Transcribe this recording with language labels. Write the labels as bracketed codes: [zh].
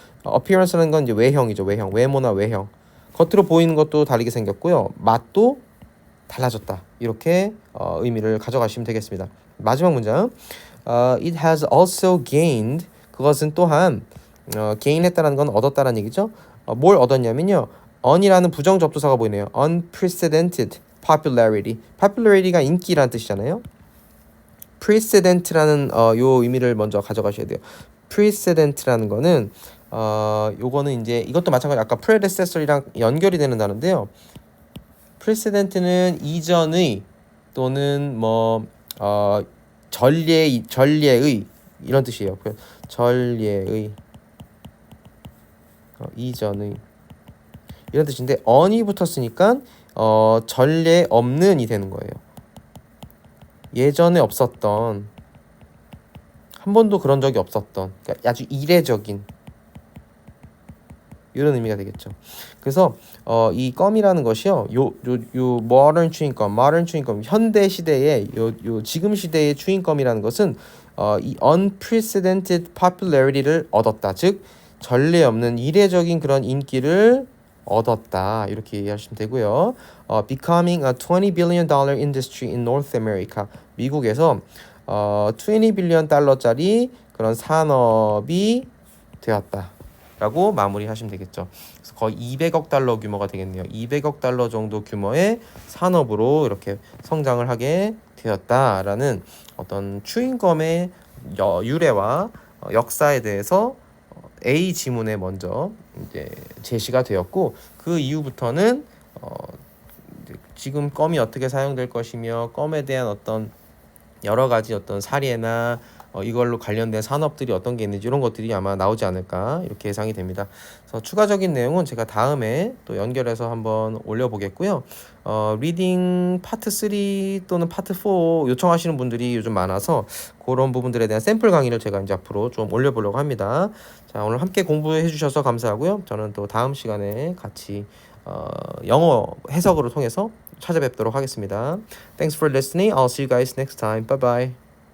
[ko] appearance라는 건 이제 외형이죠. 외모나 외형. 겉으로 보이는 것도 다르게 생겼고요. 맛도 달라졌다. 이렇게 의미를 가져가시면 되겠습니다. 마지막 문장. [en] It has also gained. [ko] 그것은 또한 gain했다는 건 얻었다는 얘기죠. 뭘 얻었냐면요. on이라는 부정 접두사가 보이네요. [en] unprecedented popularity. [ko] popularity가 인기라는 뜻이잖아요. precedent라는 요 의미를 먼저 가져가셔야 돼요. precedent라는 거는 요거는 이제 이것도 마찬가지 아까 predecessor이랑 연결이 되는 단어인데요. precedent는 이전의 또는 뭐 전례의 이런 뜻이에요. 전례의 이전의 이런 뜻인데 on이 붙었으니까 전례 없는이 되는 거예요. 예전에 없었던, 한 번도 그런 적이 없었던, 그러니까 아주 이례적인 이런 의미가 되겠죠. 그래서 이 껌이라는 것이요, 요 [en] modern chewing gum, [ko] 현대 시대의 요 지금 시대의 추잉껌이라는 것은 이 [en] unprecedented popularity [ko] 를 얻었다. 즉 전례 없는 이례적인 그런 인기를 얻었다. 이렇게 이해하시면 되고요. [en] becoming a $20 billion industry in North America. [ko] 미국에서 $20 billion 달러짜리 그런 산업이 되었다. 라고 마무리하시면 되겠죠. 그래서 거의 200억 달러 규모가 되겠네요. 200억 달러 정도 규모의 산업으로 이렇게 성장을 하게 되었다라는 어떤 추잉검의 유래와 역사에 대해서 A 지문에 먼저 이제 제시가 되었고, 그 이후부터는 지금 껌이 어떻게 사용될 것이며 껌에 대한 어떤 여러 가지 어떤 사례나 이걸로 관련된 산업들이 어떤 게 있는지 이런 것들이 아마 나오지 않을까 이렇게 예상이 됩니다. 그래서 추가적인 내용은 제가 다음에 또 연결해서 한번 올려보겠고요. 리딩 파트 3 또는 파트 4 요청하시는 분들이 요즘 많아서 그런 부분들에 대한 샘플 강의를 제가 이제 앞으로 좀 올려보려고 합니다. 자, 오늘 함께 공부해 주셔서 감사하고요. 저는 또 다음 시간에 같이 영어 해석으로 통해서 찾아뵙도록 하겠습니다. [en] Thanks for listening. I'll see you guys next time. Bye bye.